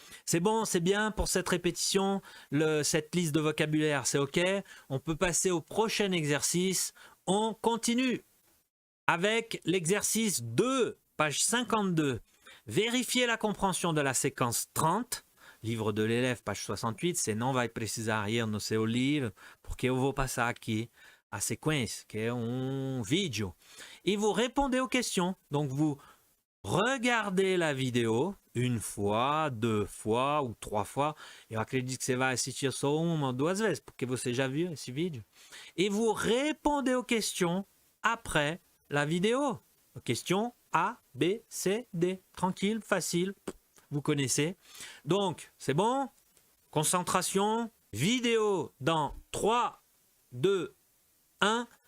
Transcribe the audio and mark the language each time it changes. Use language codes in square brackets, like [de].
[fr] C'est bon, c'est bien pour cette répétition, cette liste de vocabulaire, c'est ok. On peut passer au prochain exercice. On continue avec l'exercice 2, page 52. Vérifier la compréhension de la séquence 30. Livre de l'élève, page 68. [pt] Você não vai precisar ir no seu livro, porque eu vou passar aqui a sequência, que é vídeo. [fr] Et vous répondez aux questions. Donc vous regardez la vidéo une fois, 2 fois ou 3 fois. [pt] Eu acredito que você vai assistir só uma ou 2 vezes, porque você já viu esse vídeo. [fr] Et vous répondez aux questions après la vidéo. Questions A, B, C, D. Tranquille, facile, vous connaissez. Donc, c'est bon? Concentration, vidéo dans 3, 2, 1.